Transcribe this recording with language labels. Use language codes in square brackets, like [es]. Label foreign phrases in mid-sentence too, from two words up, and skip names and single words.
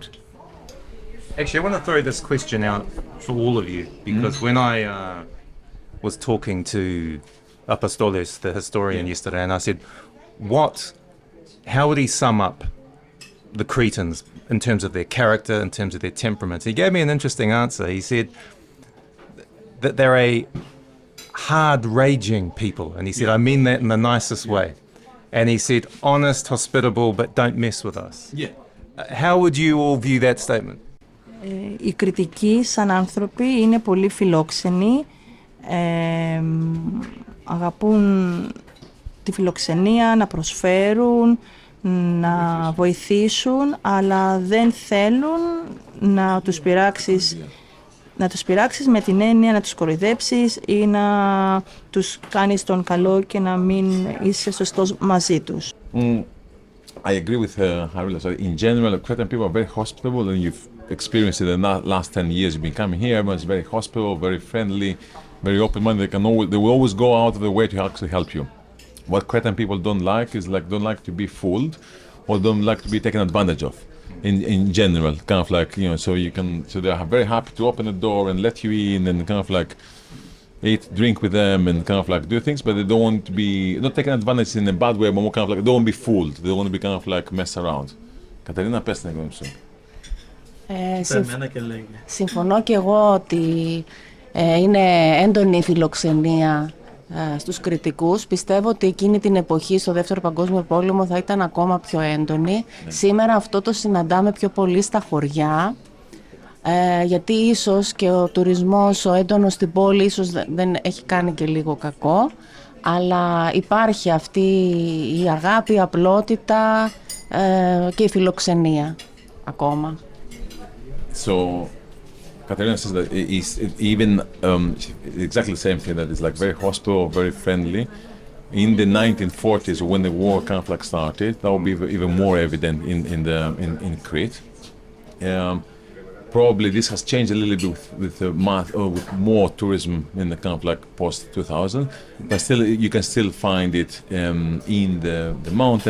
[en] Actually, I want to throw this question out for all of you, because when I was talking to Apostolos, the historian, yesterday, and I said, how would he sum up the Cretans in terms of their character, in terms of their temperaments? He gave me an interesting answer. He said that they're a hard, raging people, and he said, I mean that in the nicest way. And he said, honest, hospitable, but don't mess with us. Yeah. How would you all view that statement? [el] Οι Κρητικοί σαν άνθρωποι είναι πολύ φιλόξενοι, αγαπούν τη φιλοξενία, να προσφέρουν, να βοηθήσουν, αλλά δεν θέλουν να τους πειράξεις με την έννοια να τους κοροϊδέψεις ή να τους κάνεις τον καλό και να μην είσαι σωστός μαζί τους. [en] I agree with Harila. So in general, Cretan people are very hospitable, and you've experienced it in the last 10 years you've been coming here. Everyone's very hospitable, very friendly, very open-minded. They will always go out of their way to actually help you. What Cretan people don't like is don't like to be fooled, or don't like to be taken advantage of. In general, kind of like, so they are very happy to open the door and let you in and kind of like eat, drink with them and kind of like do things, but they don't want to be, not taking advantage in a bad way, but more kind of like, they don't want to be fooled. They don't want to be kind of like messed around. [el] Κατερίνα, πες την γνώμη σου. Συμφωνώ και εγώ ότι είναι έντονη η φιλοξενία στους Κρητικούς. Πιστεύω ότι εκείνη την εποχή στο Δεύτερο Παγκόσμιο Πόλεμο θα ήταν ακόμα πιο έντονη. Σήμερα αυτό το συναντάμε πιο πολύ στα χωριά, γιατί ίσως και ο τουρισμός, ο έντονος στην πόλη, ίσως δεν έχει κάνει και λίγο κακό, αλλά υπάρχει αυτή η αγάπη, η απλότητα και η φιλοξενία ακόμα. [en] So, Katerina says that even exactly the same thing, that it's like very hospitable, very friendly. In the 1940s, when the war kind of like started, that will be even more evident in Crete. Probably this has changed a little bit with more tourism in the kind of like post 2000, but still you can still find it in the mountains.